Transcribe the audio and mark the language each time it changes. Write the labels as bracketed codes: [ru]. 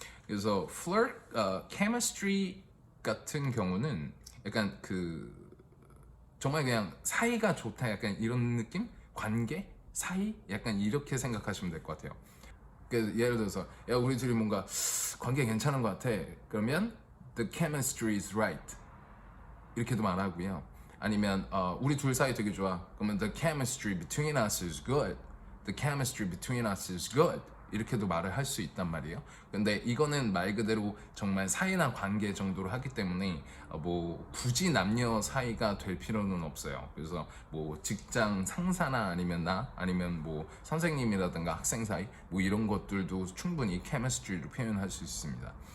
[ko] 그래서 flirt, chemistry 같은 경우는 약간 정말 그냥 사이가 좋다 약간 이런 느낌? 관계? 사이? 약간 이렇게 생각하시면 될 것 같아요. 그래서 예를 들어서 야 우리 둘이 뭔가 관계 괜찮은 것 같아. 그러면 [en] the chemistry is right [ko] 이렇게도 말하고요. 아니면 우리 둘 사이 되게 좋아. 그러면 [en] the chemistry between us is good. The chemistry between us is good. [ko] 이렇게도 말을 할 수 있단 말이에요. 근데 이거는 말 그대로 정말 사이나 관계 정도로 하기 때문에 뭐 굳이 남녀 사이가 될 필요는 없어요. 그래서 뭐 직장 상사나 아니면 나 아니면 뭐 선생님이라든가 학생 사이 뭐 이런 것들도 충분히 chemistry로 표현할 수 있습니다.